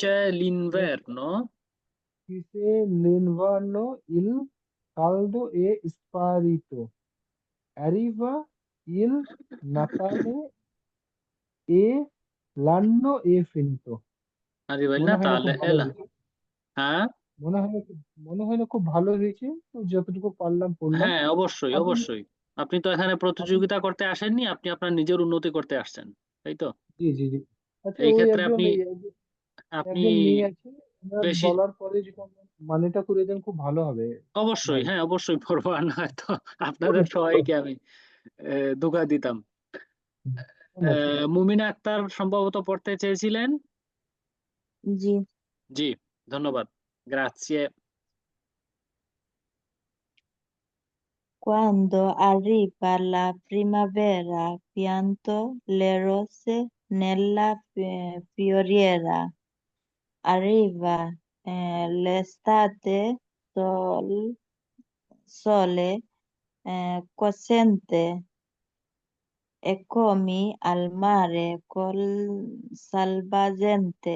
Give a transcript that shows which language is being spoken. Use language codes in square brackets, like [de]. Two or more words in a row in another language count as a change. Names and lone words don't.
[it] c'è l'inverno, se l'inverno il caldo è sparito arriva il Natale e l'anno è finito arriva il [bn] মনে হয় না খুব [it] Natale e [bn] ভালো [it] la... [bn] হয়েছে হ্যাঁ, মনে হয় না খুব ভালো হয়েছে তো যতটুকু পারলাম পড়লাম হ্যাঁ, অবশ্যই, আপনি অবশ্যই। আপনি তো এখানে আপনি প্রতিযোগিতা করতে আসেননি, আপনি আপনার নিজের উন্নতি করতে আসছেন, তাই তো? জি আচ্ছা এই ওই ক্ষেত্রে একজন আপনি একজন মেয়ে আছে ওনার বেশি, বলার পরে যদি আমরা মানেটা করে দেন খুব ভালো হবে অবশ্যই, ভাই হ্যাঁ, অবশ্যই পড়বো, আর না তো আপনাদের সবাইকে আমি ধোঁকা দিতাম। আচ্ছা মুমিনা আক্তার সম্ভবত পড়তে চেয়েছিলেন। জি। জি, ধন্যবাদ, [it] গ্রাzie. Quando arriva la primavera, pianto le rose nella fioriera. Arriva l'estate, sole cocente e come al mare col salvagente.